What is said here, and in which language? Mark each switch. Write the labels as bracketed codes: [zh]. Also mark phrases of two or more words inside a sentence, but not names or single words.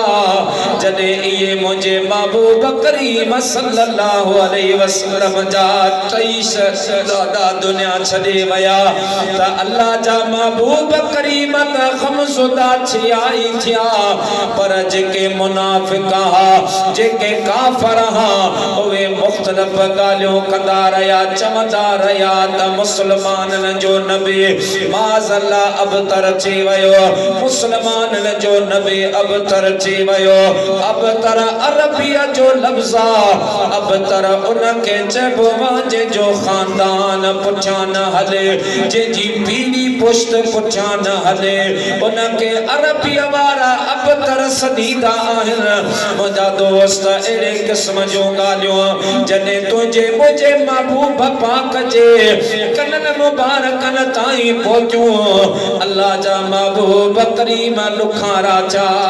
[sd] जदे ये मुझे महबूब करीम [ar] صلى الله عليه وسلم [sd] जा तईश दादा दुनिया छड़े वया त अल्लाह जा महबूब करीम त खमसुदा छिया थिया। पर जेके मुनाफिक हा जेके काफर हा ओवे मुख्तलिफ गालियों कंदा रया चमदा रया त मुसलमानन जो नबी माज़ल्ला अबतर चे वयो। मुसलमानन जो नबी अबतर चे वयो। अबतर अरबिया जो लफ्ज़ा अबतर उनके चबो जे जो खानदान पुठियां न हले जे जी पीढ़ी पुश्त पुठियां न हले उनके अरबी वारा अबतर सदीदा आहिनि। मुंहिंजा दोस्त अहिड़े क़िस्म जो ॻाल्हियूं जॾहिं तुंहिंजे मुंहिंजे महबूब पाक जे कननि मुबारकनि ताईं पहुतियूं अल्लाह जा महबूब करीम लुखारा चा